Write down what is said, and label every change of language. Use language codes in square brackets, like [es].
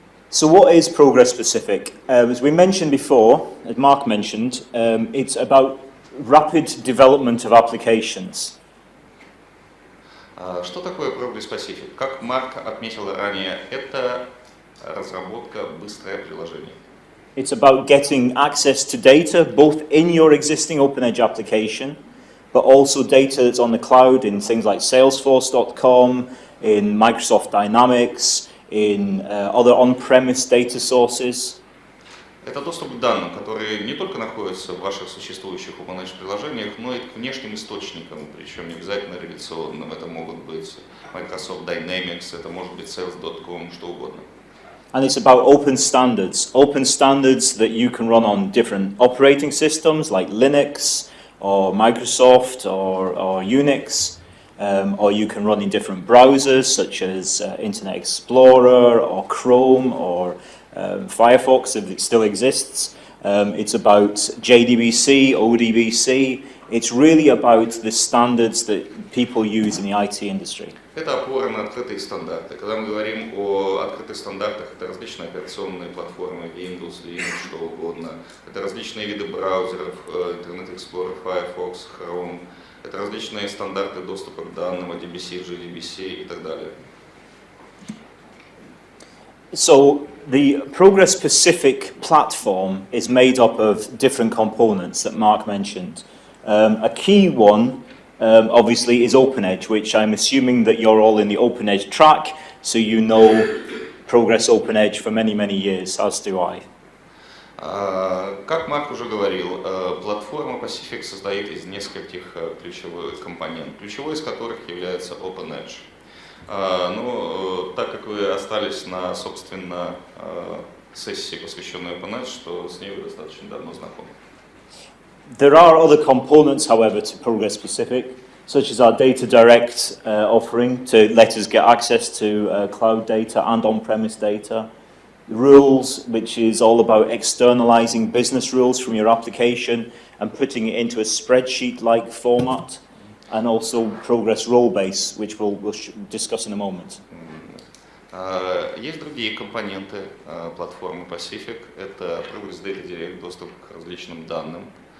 [en] So what is Progress Pacific? As we mentioned before, as Mark mentioned, it's about rapid development of applications. [ru] Что такое Progress Pacific? Как Марк отметил ранее, это разработка быстрое приложение. [en] It's about getting access to data both in your existing OpenEdge application, but also data that's on the cloud in things like Salesforce.com, in Microsoft Dynamics, in other on-premise data sources. [ru] Это доступ к данным, которые не только находятся в ваших существующих OpenEdge приложениях, но и к внешним источникам, причем не обязательно реляционным. Это могут быть Microsoft Dynamics, это может быть Sales.com, что угодно. [en] And it's about open standards that you can run on different operating systems like Linux or Microsoft or Unix, or you can run in different browsers such as Internet Explorer or Chrome or Firefox if it still exists. It's about JDBC, ODBC. It's really about the standards that people use in the IT industry. [ru] Это опора на открытые стандарты. Когда мы говорим о открытых стандартах, это различные операционные платформы, Windows, Linux, что угодно. Это различные виды браузеров, Internet Explorer, Firefox, Chrome. Это различные стандарты доступа к данным, ODBC, JDBC и так далее. [en] So the Progress Pacific platform is made up of different components that Mark mentioned. A key one, obviously, is OpenEdge, which I'm assuming that you're all in the OpenEdge track, so you know Progress OpenEdge for many, many years, as do I. [ru] Как Марк уже говорил, платформа Pacific состоит из нескольких ключевых компонентов, ключевой из которых является OpenEdge. Но так как вы остались на, собственно, сессии, посвященной OpenEdge, что с ней вы достаточно давно знакомы. [en] There are other components, however, to Progress Pacific, such as our DataDirect offering to let us get access to cloud data and on-premise data. Rules, which is all about externalizing business rules from your application and putting it into a spreadsheet-like format. And also Progress Rollbase, which we'll discuss in a moment. [ru] Есть другие компоненты платформы Pacific. Это Progress DataDirect, доступ к различным данным.